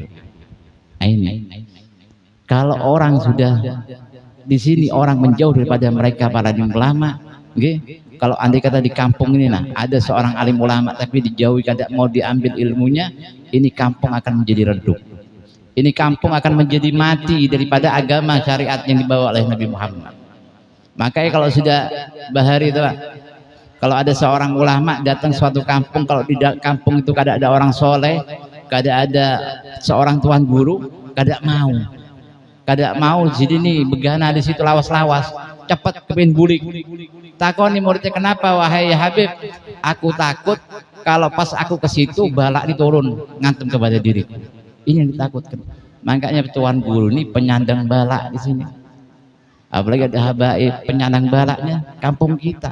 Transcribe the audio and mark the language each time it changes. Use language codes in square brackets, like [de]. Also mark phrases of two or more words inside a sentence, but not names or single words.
[id] Nah, ini kalau orang sudah di sini orang menjauh daripada mereka para alim ulama, kalau andai kata di kampung ini ada seorang alim ulama tapi dijauhi, kada mau diambil ilmunya, ini kampung akan menjadi redup. Ini kampung akan menjadi mati daripada agama syariat yang dibawa oleh Nabi Muhammad. [bjn] Makanya kalau sudah bahari itu, kalau ada seorang ulama datang suatu kampung, kalau di kampung itu kada ada orang soleh, kada ada seorang tuan guru, kada mau jadi nih begana di situ lawas-lawas, cepat kepin bulik. Takoni muridnya, kenapa wahai Habib? Aku takut kalau pas aku ke situ balak diturun ngantem kepada diriku. [id] Ini yang ditakutkan. Makanya tuan guru ini penyandang balak di sini. Apalagi ada habaib penyandang balaknya kampung kita.